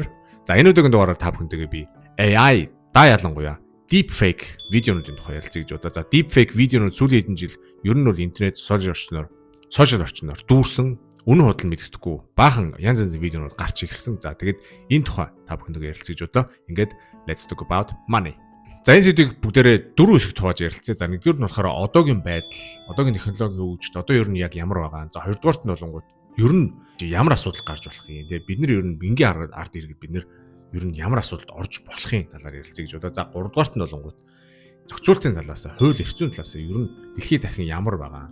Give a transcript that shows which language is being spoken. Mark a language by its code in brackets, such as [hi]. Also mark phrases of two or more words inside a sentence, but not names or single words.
[mn] За энэ өдрийн дугаараар та бүхэнтэйгээ би AI ялангуяа deepfake видеонуудын тухай ярилцъя гэж бодоо. За deepfake видеонууд сүүлийн хэдэн жил ер нь бол интернет сошиал орчноор дүүрсэн, үнэн худал мэддэхгүй баахан янз янзын видеонууд гарч ирсэн. За тэгээд энэ тухай та бүхэнтэйгээ ярилцъя гэж бодоо. Ингээд [en] let's talk about money. [mn] За энэ сэдвийг бүгдээрээ дөрвөн хэсэгт хувааж ярилцъя. За нэгдүгээр нь болохоор одоогийн байдал, одоогийн технологийн хөгжид одоо ер нь яг ямар байгаа. За хоёрдугаарт нь болонгууд ер нь ямар асуудал гарч болох юм. Тэгээ бид нар ер нь энгийн ард иргэд бид нар ер нь ямар асуудалд орж болохын талаар ярилцъя гэж бодоо. За 3 дугаарт нь болонгууд зохицуултын талаас, хууль эрх зүйн талаас ер нь дэлхийд дахин ямар байгаа.